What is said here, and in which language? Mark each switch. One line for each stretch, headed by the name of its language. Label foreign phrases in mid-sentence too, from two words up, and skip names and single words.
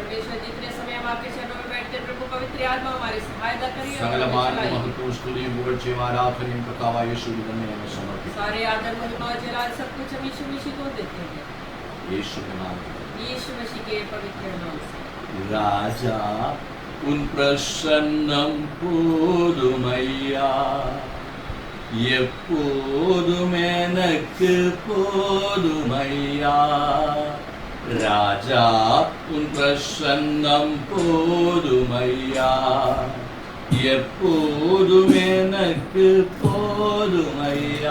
Malayalam: സകലമായ മഹത്വവും സ്തുതിയും പുകഴ്ചയും ആരാധനയും കർത്താവായ യേശുവിന് തന്നെ ഞങ്ങൾ സമർപ്പിക്കുന്നു.
Tamil: ராஜா உன் பிரசன்னம் போதுமையா, எப்போதும் எனக்கு போதுமையா. ராஜா உன் பிரசன்னம் போதுமையா, எப்போதும் எனக்கு போதுமையா.